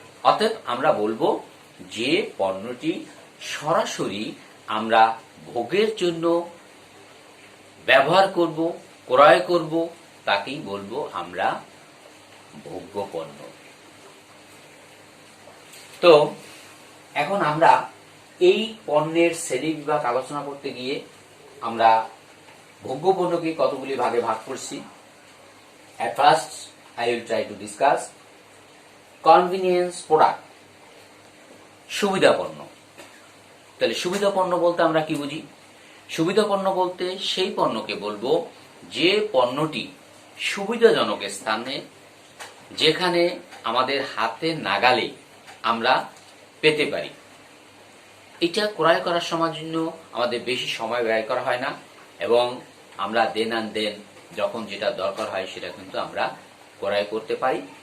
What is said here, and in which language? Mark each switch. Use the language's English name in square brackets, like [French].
[Bangla] অতএব আমরা বলবো যে পণ্যটি সরাসরি আমরা ভোগের জন্য ব্যবহার করব, ক্রয় করব, তাকেই বলবো আমরা ভোগ্য পণ্য। তো এখন আমরা এই পণ্যের শ্রেণী বিভাগ আলোচনা করতে গিয়ে আমরা ভোগ্য পণ্যকে কতগুলি ভাগে ভাগ করছি। [English] At first I will try to discuss convenience product, সুবিধা পণ্য। [Bangla] তাহলে সুবিধা পণ্য বলতে আমরা কি বুঝি? সুবিধা পণ্য বলতে সেই পণ্যকে বলবো যে পণ্যটি সুবিধাজনক স্থানে, যেখানে আমাদের হাতে নাগালে আমরা পেতে পারি। এটা ক্রয় করার সময় জন্য আমাদের বেশি সময় ব্যয় করা হয় না, এবং আমরা দেন আন দেন যখন যেটা দরকার হয় সেটা কিন্তু আমরা ক্রয় করতে পারি।